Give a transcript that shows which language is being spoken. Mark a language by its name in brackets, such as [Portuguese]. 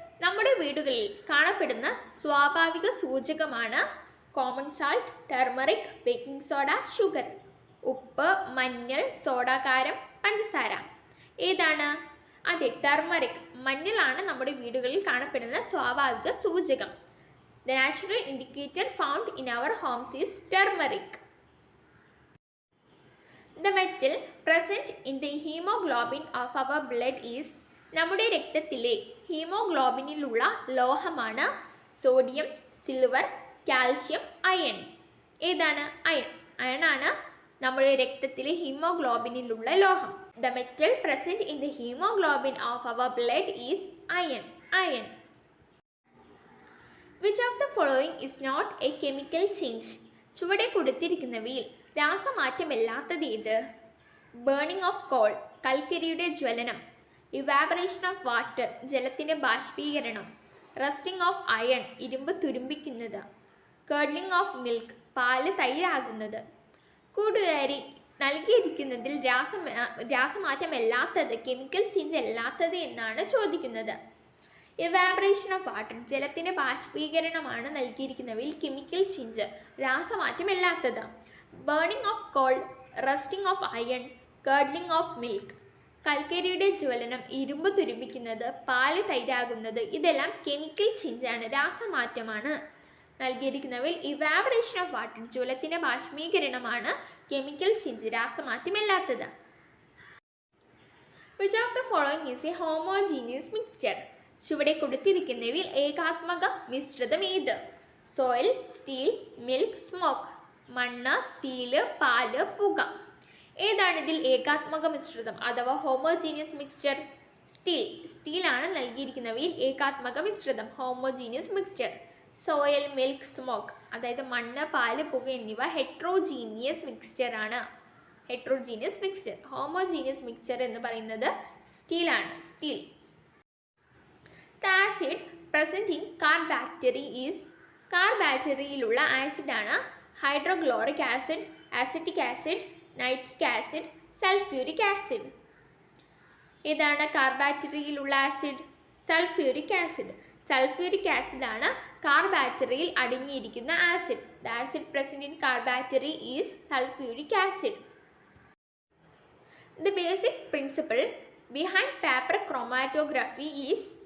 [Malayalam] നമ്മുടെ വീടുകളിൽ കാണപ്പെടുന്ന സ്വാഭാവിക സൂചകമാണ് common salt, turmeric, baking soda, sugar. ഉപ്പ്, മഞ്ഞൾ, സോഡാകാരം, പഞ്ചസാര. ഏതാണ്? അതെ, ടെർമറിക്, മഞ്ഞളാണ് നമ്മുടെ വീടുകളിൽ കാണപ്പെടുന്ന സ്വാഭാവിക സൂചകം. [English] The natural indicator found in our homes is turmeric. The metal present in the hemoglobin of our blood is. [Malayalam] നമ്മുടെ രക്തത്തിലെ ഹീമോഗ്ലോബിനിലുള്ള ലോഹമാണ് സോഡിയം, സിൽവർ, കാൽഷ്യം, അയൺ. ഏതാണ്? അയൺ. അയണാണ് നമ്മുടെ രക്തത്തിലെ ഹീമോഗ്ലോബിനിലുള്ള ലോഹം. [English] The metal present in the hemoglobin of our blood is iron. Iron. Which of the following is not a chemical change? [Malayalam] ചുവടെ കൊടുത്തിരിക്കുന്നവയിൽ രാസമാറ്റമില്ലാത്തത് ഏത്? [English] burning of coal, [Malayalam] കൽക്കരിയുടെ ജ്വലനം. [English] evaporation of water, [Malayalam] ജലത്തിൻ്റെ ബാഷ്പീകരണം. [English] rusting of iron, [Malayalam] ഇരുമ്പ് തുരുമ്പിക്കുന്നത്. [English] curdling of milk, [Malayalam] പാല് തൈരാകുന്നത്. കൂട്ടുകാരി, നൽകിയിരിക്കുന്നതിൽ രാസമാറ്റമല്ലാത്തത്, chemical change അല്ലാത്തത് എന്നാണ് ചോദിക്കുന്നത്. [English] evaporation of water, [Malayalam] ജലത്തിൻ്റെ ബാഷ്പീകരണമാണ് നൽകിയിരിക്കുന്നവയിൽ chemical change, രാസമാറ്റമില്ലാത്തത്. [English] Burning of coal, rusting of iron, curdling of milk. [Malayalam] കൽക്കരിയുടെ ജ്വലനം, ഇരുമ്പ് തുരുമ്പിക്കുന്നത്, പാല് തൈരാകുന്നത്. ഇതെല്ലാം കെമിക്കൽ ചേഞ്ചാണ്, രാസമാറ്റമാണ്. നൽകിയിരിക്കുന്നവയിൽ [English] evaporation of water, [Malayalam] ജലത്തിൻ്റെ ബാഷ്പീകരണമാണ് chemical change, രാസമാറ്റമില്ലാത്തത്. [English] Which of the following is a homogeneous mixture? [Malayalam] ചുവടെ കൊടുത്തിരിക്കുന്നവയിൽ ഏകാത്മക മിശ്രിതം ഏത്? [English] Soil, steel, milk, smoke. [Malayalam] മണ്ണ്, സ്റ്റീല്, പാല്, പുക. ഏതാണിതിൽ ഏകാത്മക മിശ്രിതം അഥവാ ഹോമോജീനിയസ് മിക്സ്ചർ? സ്റ്റീൽ. സ്റ്റീലാണ് നൽകിയിരിക്കുന്നവയിൽ ഏകാത്മക മിശ്രിതം, homogeneous mixture. [English] soil, milk, smoke [Malayalam] അതായത് മണ്ണ്, പാല്, പുക എന്നിവ ഹെട്രോജീനിയസ് മിക്സ്ചർ ആണ്. Heterogeneous mixture. ഹോമോജീനിയസ് മിക്സ്ചർ എന്ന് പറയുന്നത് സ്റ്റീലാണ്. Steel. [English] The acid present in car battery is. [Malayalam] Car ബാറ്ററിയിലുള്ള ആസിഡാണ് hydrochloric acid, acetic acid, nitric acid, sulphuric acid. ഏതാണ് car ബാറ്ററിയിലുള്ള acid? Sulphuric acid. Sulphuric ആസിഡാണ് car ബാറ്ററിയിൽ അടങ്ങിയിരിക്കുന്ന acid. [English] The acid present in car battery is sulfuric acid. The basic principle behind paper chromatography is.